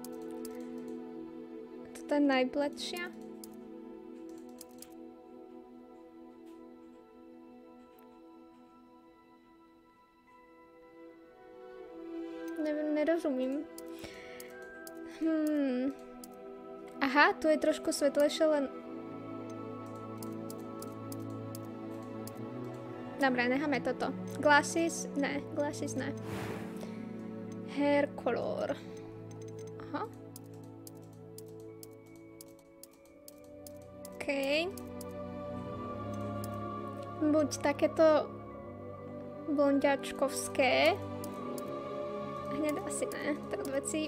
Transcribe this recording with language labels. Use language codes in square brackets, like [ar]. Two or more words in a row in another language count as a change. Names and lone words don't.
[sk] Toto je najbledšia. Nerozumím. Aha, tu je trošku svetlejšie, len... Dobre, necháme toto. [en] Glasses ne. Hair color. [sk] Aha. OK. Buď takéto blondiačkovské. Hneď asi ne. Tak veci.